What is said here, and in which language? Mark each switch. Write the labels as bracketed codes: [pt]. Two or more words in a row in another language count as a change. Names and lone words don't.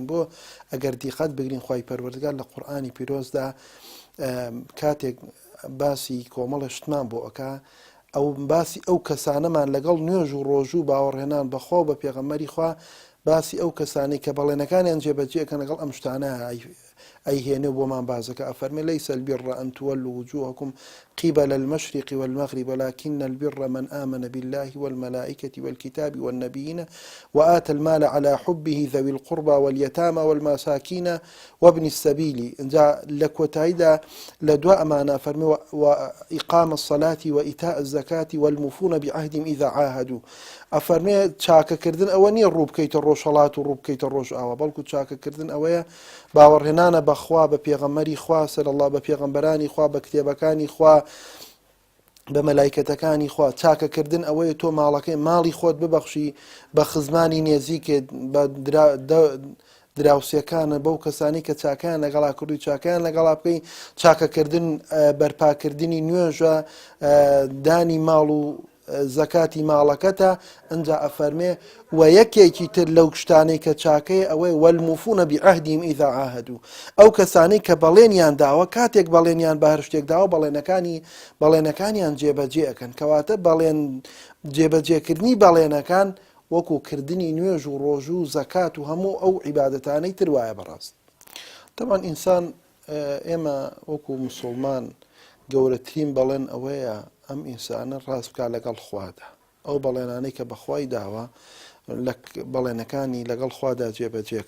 [ckb] بۆ ئەگەر دیقەت بگرین خوای پەروەردگار لە قورئانی پیرۆزدا کاتێک باسی کۆمەڵە شتمان بۆ ئەکا، ئەو باسی ئەو کەسانەمان لەگەڵ نوێژ و ڕۆژ و باوەڕهێنان بەخوا بە پێغەمبەری خوا، باسی ئەو کەسانی کە بەڵێنەکانیان جێبەجێکەن لەگەڵ ئەم شتانە ئەیهێنێ بۆمان بازەکە. ئەفەرمێ [ar] لەیسە البر أن تولوا وجوهكم قبل المشرق والمغرب ولكن البر من آمن بالله والملائكة والكتاب والنبيين وآتى المال على حبه ذوي القربى واليتامى والمساكين وابن السبيل. [ckb] جاء لكوتايدا لدواء معنا فرمي [ar] وإقام الصلاة وإيتاء الزكاة والموفون بعهدهم إذا عاهدوا. [ckb] ئەفەرمێ چاکەکردن ئەوە نییە ڕووبکەیتە ڕۆژهەڵات و ڕووبکەیتە ڕۆژ ئاوە، بەڵکو چاکەکردن ئەوەیە باوەڕهێنانە بەخوا، بە پێغەمبەری خوا سەرەڵڵا، بە پێغەمبەرانی خوا، بە کتێبەکانی خوا، بە مەلایکەتەکانی خوا. چاکەکردن ئەوەیە تۆ ماڵی خۆت ببەخشی بە خزمانی نێزیکت، بە دراوسەکانە، بەو کەسانی کە چاکیان لەگەڵا کردووی چاکیان لەگەڵا بکەی. چاکەکردن بەرپاکردنی نوێژە، دانی ماڵ و زەکاتی ماڵەکەتە. ئەنجا ئەفەرمێ و یەکێکی تر لەو شتانەی کە چاکەیە ئەوەی [ar] والموفون بعهدهم إذا عاهدوا، [ckb] ئەو کەسانەی کە بەڵێنیان داوە کاتێک بەڵێنیان بە هەر شتێک داوە بەڵێنەکانیان جێبەجێ ئەکەن. کەواتە بەڵێن جێبەجێکردنی بەڵێنەکان وەکو کردنی نوێژ و ڕۆژ و زەکات و هەموو ئەو عیبادەتانەی تر وایە بەڕاست. طبعا ئینسان ئێمە وەکو مسلمان گەورەترین بەڵێن ئەوەیە ئەم ئینسانە ڕاست بکات لەگەڵ خوادا، ئەو بەڵێنانەی کە بەخوای داوە بەڵێنەکانی لەگەڵ خوادا جێبەجێکە.